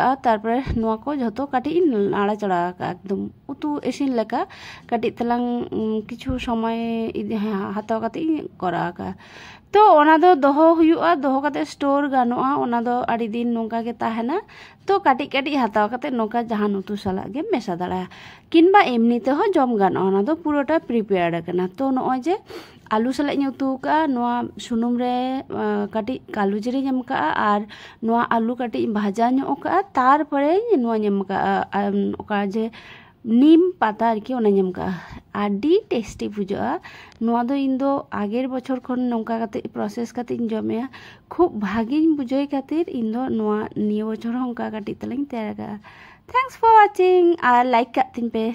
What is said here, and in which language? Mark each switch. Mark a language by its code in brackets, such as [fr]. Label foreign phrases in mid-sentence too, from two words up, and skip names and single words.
[sat] तारपरे नोआ को झतो काटिñ आड़ा चढ़ा का एकदम उतु इसिन लेका काटिñ तलांग किछु समय हाताव काटिñ करा का। तो ओना दो दोहो हुयुआ दोहो काते स्टोर गानोआ ओना दो आड़ी दिन नोंका गे ताहेना। तो काटिñ हाताव काते नोंका जहान उतु साला गे मेसा दाड़ा किंबा एमनी ते हो जम गानोआ ओना दो पुरोटा प्रिपेयर्ड काना। तो नोय जे आलू साला इñ उतु का नोआ सुनुम रे काटिñ कालू जिरे एम का और नोआ आलू काटिñ भाजा ñok का तारपरे नोआ एम का ओका जे नीम पाता आरकी ओना एम का आडी टेस्टी बुझा। नोआ दो इन दो आगेर बछर खन नोंका काते प्रोसेस कातिñ जमेया खूब भागिñ बुझाई खातिर इन दो नोआ निया बछर होंका काटिñ तलांग तैयार का। [en] Thanks for watching [sat] और लाइक कातिñ पे।